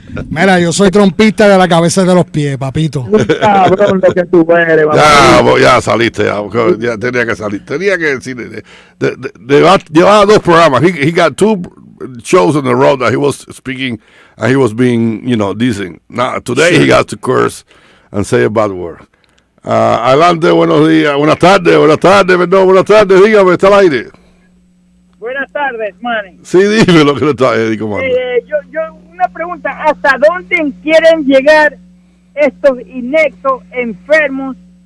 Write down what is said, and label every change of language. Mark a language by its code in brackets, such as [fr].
[es] Mira, yo soy trompista de la cabeza y de los pies, papito. Cabrón, lo que tú eres, ya saliste, ya tenía que salir. Tenía que decir, llevaba 2 programas. [en] He got 2 shows in a row that he was speaking and he was being, decent. Now, today he got to curse and say a bad word. [es] Adelante, buenos días, buenas tardes, dígame, está al aire. Buenas tardes, Manny. Sí, dime lo que le está diciendo. Yo una pregunta, ¿hasta dónde quieren llegar estos ineptos enfermos?